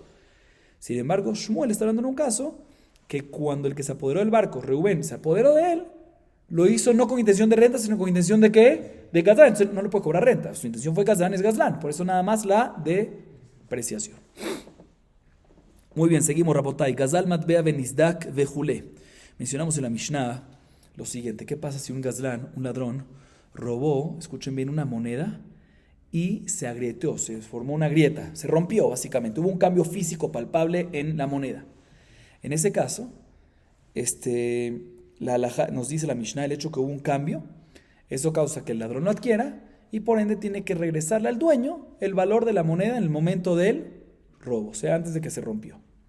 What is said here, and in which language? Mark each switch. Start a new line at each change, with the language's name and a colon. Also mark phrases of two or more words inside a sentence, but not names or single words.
Spanish: Sin embargo, Shmuel está hablando en un caso que cuando el que se apoderó del barco, Reubén, se apoderó de él, lo hizo no con intención de renta, sino con intención de ¿qué? De gazlán. Entonces no le puede cobrar renta. Su intención fue gazlán, es gazlán. Por eso nada más la depreciación. Muy bien, seguimos, Rabotai.
Hebrew: Gazal matbea benizdak vejule.
Spanish: Mencionamos en la Mishnah lo siguiente. ¿Qué pasa si un gazlán, un ladrón, robó, escuchen bien, una moneda y se agrieteó, se formó una grieta, se rompió básicamente? Hubo un cambio físico palpable en la moneda. En ese caso, la halajá nos dice la Mishnah, el hecho que hubo un cambio, eso causa que el ladrón lo adquiera y por ende tiene que regresarle al dueño el valor de la moneda en el momento del robo, o sea, antes de que se rompió.